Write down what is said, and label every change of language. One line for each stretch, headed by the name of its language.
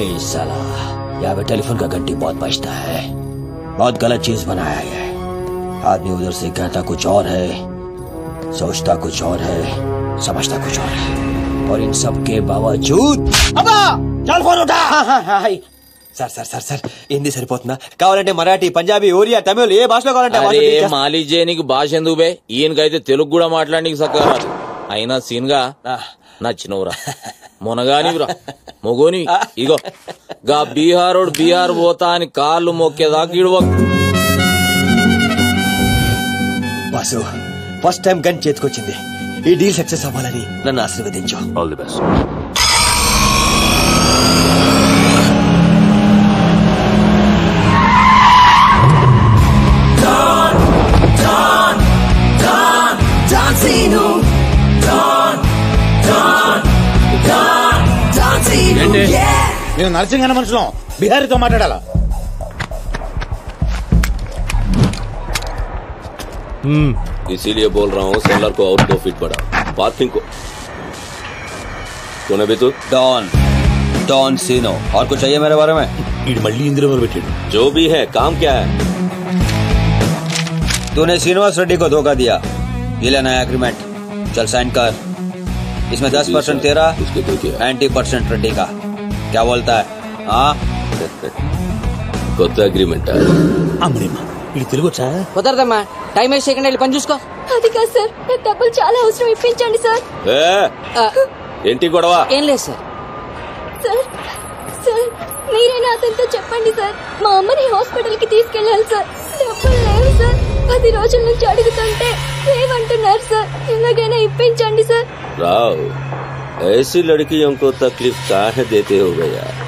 Hindi: साला, यहाँ पे टेलीफोन का घंटी बहुत बजता है. बहुत गलत चीज बनाया है. आदमी उधर से कहता कुछ और है, सोचता कुछ और है, समझता कुछ और है. और इन सब के बावजूद चल फोन उठा.
Telugu: సార్ హిందీ సరిపోతుందా? కావాలంటే మరాఠీ, పంజాబీ, ఒరియా, తమిళ్ ఏ భాషలో కావాలంటే. మాలిష్ చేయనికి భాష ఎందుకు బే? ఈయనకైతే తెలుగు కూడా మాట్లాడడానికి సక్కగా రాదు. అయినా సీన్ గా నచ్చినవురా, మునగానివిరా, మొగోని. ఇగో గా బీహార్ పోతా అని కాళ్ళు మొక్కేదాకా ఇడవ. Boss, first time gun చేతికొచ్చింది. ఈ డీల్ సక్సెస్ అవ్వాలని నన్ను ఆశీర్వదించు. All the best. నేను నరసింహన్న మనుషులం, బిహారీతో మాట్లాడాలా?
Hindi: इसीलिए बोल रहा हूँ सेलर को और 2 फीट बढ़ाओ, पार्किंग को। कौन है भी तू? डॉन सीनो। और कुछ चाहिए मेरे बारे में? जो भी है, काम क्या है? तूने श्रीनिवास रेड्डी को धोखा दिया, ये लेना है एग्रीमेंट। चल साइन कर। इसमें 10% तेरा, 90% रेड्डी का। क्या बोलता है? हाँ
Telugu: కొత్త అగ్రిమెంట్. ఇది తెలుగు వచ్చా? కుదరదమ్మా, టైం వేస్ట్ చేయకుండా వెళ్ళి పని చూసుకో. అది కాదు సార్, నాకు డబ్బులు చాలా అవసరం, ఇప్పించండి సార్. ఏంటి గొడవ? ఏం లేదు సార్. సార్ సార్ మీరైనా అతనితో చెప్పండి సార్, మా అమ్మని హాస్పిటల్ కి తీసుకెళ్ళాలి సార్. డబ్బులు లేవు సార్, 10 రోజుల నుంచి అడుగుతుంటే లేవంటున్నారు సార్. ఎలాగైనా ఇప్పించండి సార్.
Hindi: రావ్, ऐसी लड़कियों को तकलीफ काहे देते हो गया?